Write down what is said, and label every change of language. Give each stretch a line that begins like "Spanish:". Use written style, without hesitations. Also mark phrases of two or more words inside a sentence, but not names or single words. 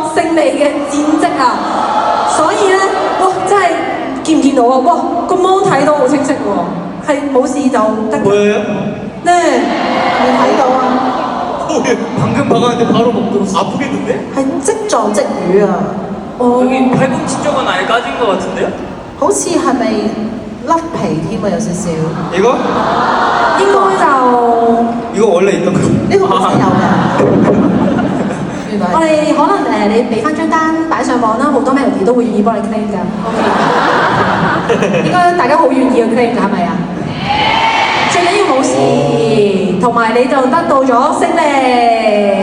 Cantonese: 勝利嘅戰績啊！所以咧，哇，真係見唔見到啊？哇，個芒睇到好清晰喎，係冇事就得。
Korean: 보여요? 네,
Cantonese: 你睇到啊？
Korean: 방금 박았는데 바로 못 들었어. 아프겠는데?
Cantonese: 係即撞即瘀啊！
Korean: 여기 팔꿈치 쪽은 아예 까진 것 같은데요?
Cantonese: 好似係咪甩皮添啊？有少少。
Korean: 이거?
Cantonese: 應該就
Korean: 이거 원래 있던 거.
Cantonese: 呢個本身有嘅。原來我哋可能你俾翻張單擺上網啦，好多 melody 都會願意幫你 claim 㗎。OK， 應該大家好願意去 claim 㗎，係咪啊？最緊要冇事，同埋你就得到咗勝利。